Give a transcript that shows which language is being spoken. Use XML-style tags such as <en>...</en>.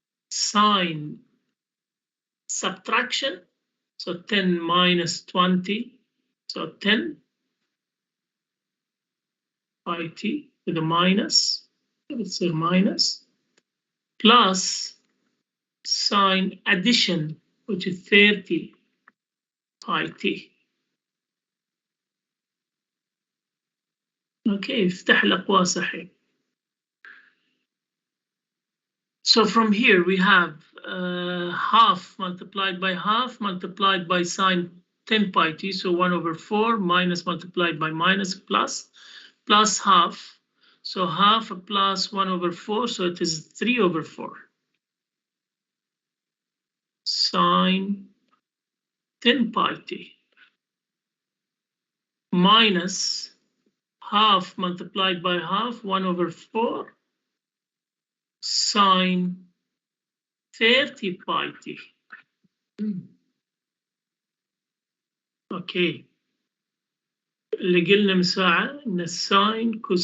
<en>Sine subtraction, so 10 minus 20, so 10 pi t with a minus, let's say minus, plus sine addition, which is 30 pi t.</en> <ar>Okay, افتح الأقواس الحين.</ar> <en>So from here we have half multiplied by half multiplied by sine 10 pi t, so 1 over 4 minus multiplied by minus plus half, so half plus 1 over 4, so it is 3 over 4 sine 10 pi t minus half multiplied by half 1 over 4 sine 30 pi t.</en> <ar>Okay, اللي قلنا من ساعة إن الساين</ar>